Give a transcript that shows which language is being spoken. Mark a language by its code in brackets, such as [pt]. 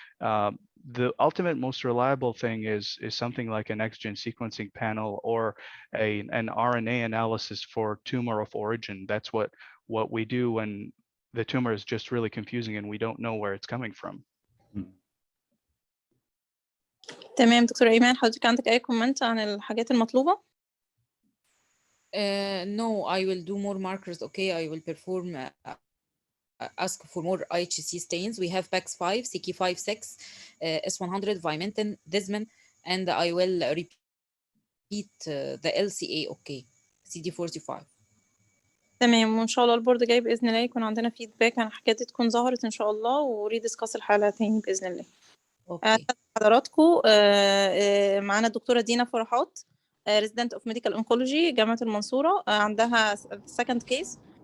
[en] The ultimate most reliable thing is something like a next-gen sequencing panel or an RNA analysis for tumor of origin. That's what we do when the tumor is just really confusing and we don't know where it's coming from. [ar] تمام دكتورة إيمان، حضرتك عندك أي كومنت عن الحاجات المطلوبة؟ [en] No, I will do more markers. Okay, I will perform ask for more IHC stains. We have PAX5, CK56, S100, vimentin, desmin, and I will repeat the LCA. Okay, CD45. [ar] تمام، وإن شاء الله البورد جاي بإذن الله يكون عندنا فيدباك عن الحاجات دي تكون ظهرت إن شاء الله، وريدسكاس الحالة تاني بإذن الله. اوكي. حضراتكم معانا الدكتورة دينا فرحات، [en] resident of medical oncology [ar] جامعة المنصورة، عندها [en] second case.